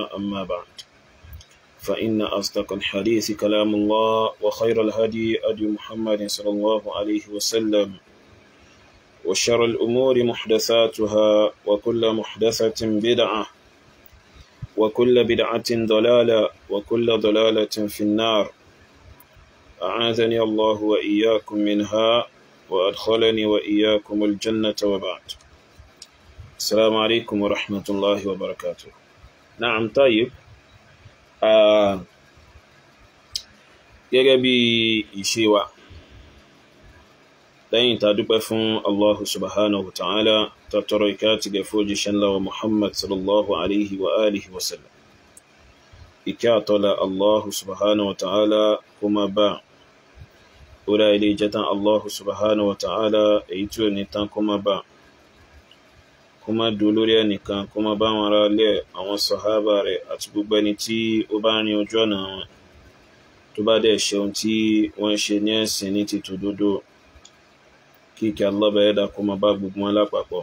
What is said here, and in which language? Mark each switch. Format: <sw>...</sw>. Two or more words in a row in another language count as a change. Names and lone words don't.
<ar>أما بعد، فإن أصدق الحديث كلام الله، وخير الهدي هدي محمد صلى الله عليه وسلم، وشر الأمور محدثاتها، وكل محدثة بدعة، وكل بدعة ضلالة، وكل ضلالة في النار. أعاذني الله وإياكم منها وأدخلني وإياكم الجنة، وبعد. السلام عليكم ورحمة الله وبركاته. نعم، طيب.</ar> <yo>gẹ́gẹ́ bí ìṣe wa, lẹ́yìn tá dúpẹ́ fún</yo> <ar>الله سبحانه وتعالى,</ar> <yo>tá tọrọ ìkẹ́ àti gẹ̀ fún òjíṣẹ́ ńlá wa Muhammad</yo> <ar>صلى الله عليه وعلى آله وسلم.</ar> <yo>Ìkẹ́ àtọ́lá</yo> <ar>الله سبحانه وتعالى</ar> <yo>kó máa bá orí ilé ìjẹta</yo> <ar>الله سبحانه وتعالى,</ar> <yo>èyí tí ò ní tán kó máa bá, kó máa dúró lórí ẹnìkan, kó máa bá wọn ará ilé, àwọn sàhábà rẹ̀ àti gbogbo ẹni tí ó bá rin ojú ọ̀nà wọn tó bá dẹ̀ ṣe ohun tí wọ́n ṣe ní ẹ̀sìn ní ti tòdodo. Kí ìkẹ́ Allah bá ẹ̀dá kó máa bá gbogbo wọn lápapọ̀.</yo>